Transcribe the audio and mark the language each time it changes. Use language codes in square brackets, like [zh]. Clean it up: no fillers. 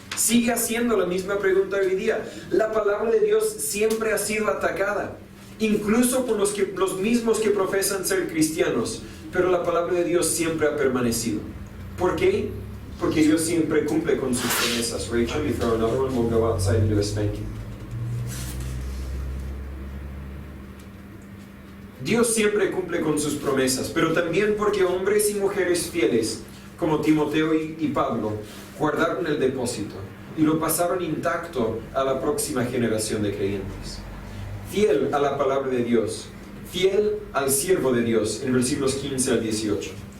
[es] Sigue haciendo la misma pregunta hoy día. La palabra de Dios siempre ha sido atacada, incluso por los mismos que profesan ser cristianos, pero la palabra de Dios siempre ha permanecido. ¿Por qué? Porque Dios siempre cumple con sus promesas. [en] Rachel, you throw another one, we'll go outside and do a spanking. [es] Dios siempre cumple con sus promesas, pero también porque hombres y mujeres fieles, como Timoteo y Pablo, guardaron el depósito y lo pasaron intacto a la próxima generación de creyentes. Fiel a la palabra de Dios, fiel al siervo de Dios, en versículos 15 al 18.